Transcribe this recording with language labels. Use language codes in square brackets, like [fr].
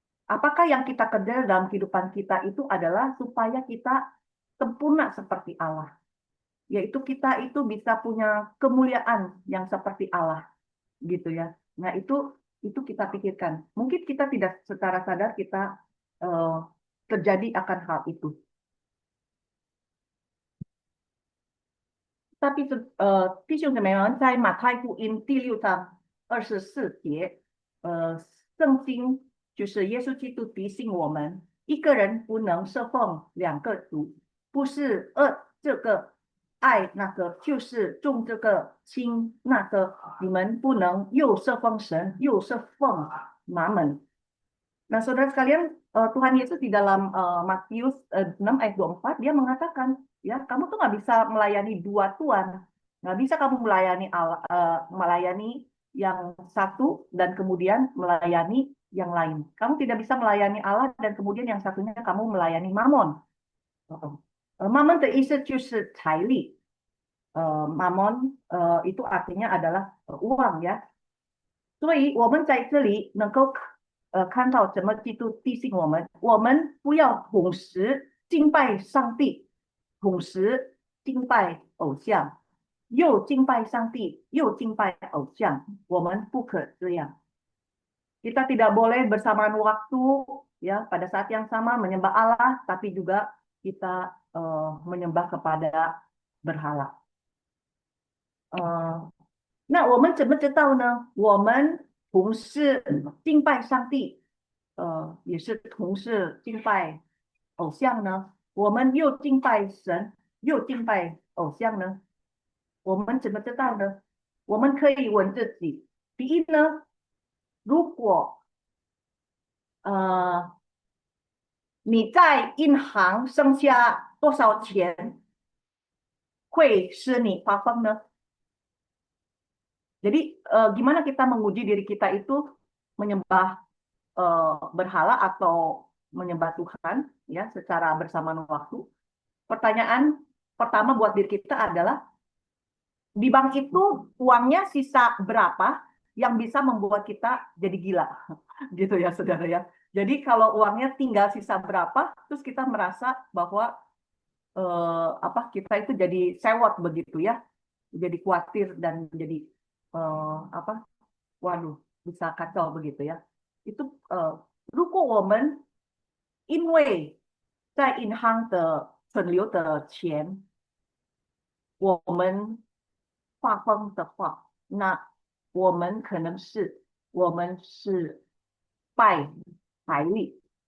[id] Apakah yang kita kerja dalam kehidupan kita itu adalah supaya kita sempurna seperti Allah, yaitu kita itu bisa punya kemuliaan yang seperti Allah, gitu ya. Nah itu kita pikirkan. Mungkin kita tidak secara sadar kita terjadi akan hal itu. Tapi [zh] 弟兄姊妹们，在马太福音第6章24节，圣经就是耶稣基督提醒我们，一个人不能侍奉两个主，不是这个爱那个，就是重这个轻那个，你们不能又侍奉神又侍奉mammon. [id] Nah, saudara sekalian, Tuhan Yesus di dalam Matius 6 ayat 24 dia mengatakan, ya kamu tuh nggak bisa melayani dua tuan, nggak bisa kamu melayani yang satu dan kemudian melayani yang lain. Kamu tidak bisa melayani Allah dan kemudian yang satunya kamu melayani Mammon. Mammon [zh] 的意思就是财力， [id] Mammon itu artinya adalah uang ya. [zh] 所以我们在这里能够看到怎么基督提醒我们，我们不要同时敬拜上帝，同时敬拜偶像，又敬拜上帝，又敬拜偶像，我们不可这样。 [id] Kita tidak boleh bersamaan waktu ya pada saat yang sama menyembah Allah, tapi juga kita menyembah kepada berhala. [zh] 那我们怎么知道呢？我们同时敬拜上帝，也是同时敬拜偶像呢？我们又敬拜神，又敬拜偶像呢？我们怎么知道呢？我们可以问自己：第一呢，如果你在银行剩下多少钱会使你发疯呢？ [id] Jadi gimana kita menguji diri kita itu menyembah berhala atau menyembah Tuhan ya secara bersamaan waktu. Pertanyaan pertama buat diri kita adalah di bank itu uangnya sisa berapa yang bisa membuat kita jadi gila gitu ya saudara ya. Jadi kalau uangnya tinggal sisa berapa, terus kita merasa bahwa kita itu jadi sewot begitu ya, jadi khawatir dan jadi apa, waduh, bisa kacau begitu ya. Itu [zh] 如果我们因为在银行的存留的钱，我们发疯的话，那我们是拜财力。